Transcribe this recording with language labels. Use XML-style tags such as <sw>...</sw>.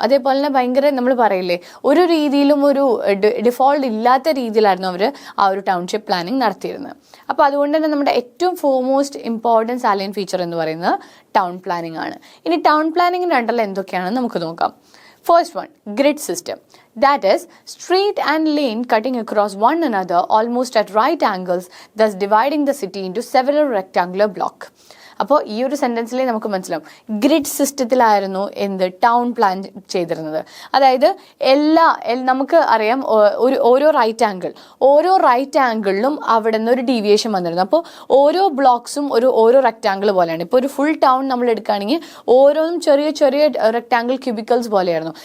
<ml>അതേപോലെ തന്നെ ഭയങ്കര നമ്മൾ പറയില്ലേ ഒരു രീതിയിലും ഒരു ഡിഫോൾട്ട് ഇല്ലാത്ത രീതിയിലായിരുന്നു അവർ ആ ഒരു ടൗൺഷിപ്പ് പ്ലാനിങ് നടത്തിയിരുന്നത്. അപ്പോൾ അതുകൊണ്ട് തന്നെ നമ്മുടെ ഏറ്റവും ഫോർമോസ്റ്റ് ഇമ്പോർട്ടൻറ്റ് സാലിയൻ ഫീച്ചർ എന്ന് പറയുന്നത് ടൗൺ പ്ലാനിങ് ആണ്. ഇനി ടൗൺ പ്ലാനിങ് രണ്ടല്ല എന്തൊക്കെയാണെന്ന് നമുക്ക് നോക്കാം.</ml> <en>First one, grid system. That is, street and lane cutting across one another almost at right angles, thus dividing the city into several rectangular blocks.</en> <ml>അപ്പോൾ ഈ ഒരു സെൻറ്റൻസിലെ നമുക്ക് മനസ്സിലാവും ഗ്രിഡ് സിസ്റ്റത്തിലായിരുന്നു എന്ത് ടൗൺ പ്ലാൻ ചെയ്തിരുന്നത്. അതായത് നമുക്ക് അറിയാം ഓരോ റൈറ്റ് ആംഗിളിലും അവിടെ നിന്ന് ഒരു ഡീവിയേഷൻ വന്നിരുന്നു. അപ്പോൾ ഓരോ ബ്ലോക്സും ഓരോ റെക്റ്റാങ്കിൾ പോലെയാണ്. ഇപ്പോൾ ഒരു ഫുൾ ടൗൺ നമ്മൾ എടുക്കുകയാണെങ്കിൽ ഓരോന്നും ചെറിയ ചെറിയ റെക്റ്റാങ്കിൾ ക്യൂബിക്കൽസ് പോലെയായിരുന്നു.</ml>